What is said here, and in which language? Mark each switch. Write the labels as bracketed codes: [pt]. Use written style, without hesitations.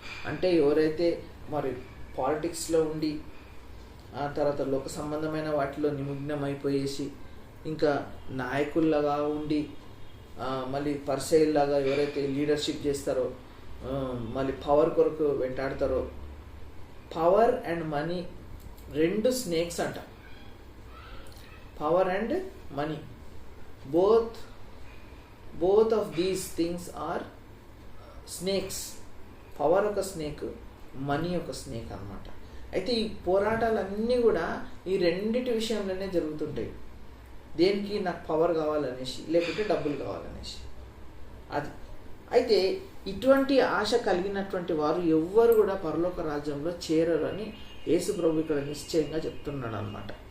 [te] అంటే ఎవరైతే మరి పాలిటిక్స్లో ఉండి ఆ తర్వాత లోక సంబంధమైన వాటిలో నిమగ్నమైపోయేసి ఇంకా నాయకుల్లాగా ఉండి మళ్ళీ పరిసయ్యుల్లాగా ఎవరైతే లీడర్షిప్ చేస్తారో, మళ్ళీ పవర్ కొరకు వెంటాడతారో, [en] power and money 2 snakes [te] అంట. [en] Power and money both of these things are snakes. [te] Power ఒక స్నేక్, మనీ ఒక స్నేక్ అన్నమాట. అయితే ఈ పోరాటాలన్నీ కూడా ఈ రెండిటి విషయంలోనే జరుగుతుంటాయి. దేనికి? నాకు పవర్ కావాలనేసి, లేకపోతే డబ్బులు కావాలనేసి. అది అయితే ఇటువంటి ఆశ కలిగినటువంటి వారు ఎవ్వరు కూడా పరలోక రాజ్యంలో చేరరు అని యేసు ప్రభు ఇక్కడ నిశ్చయంగా చెప్తున్నాడు అన్నమాట.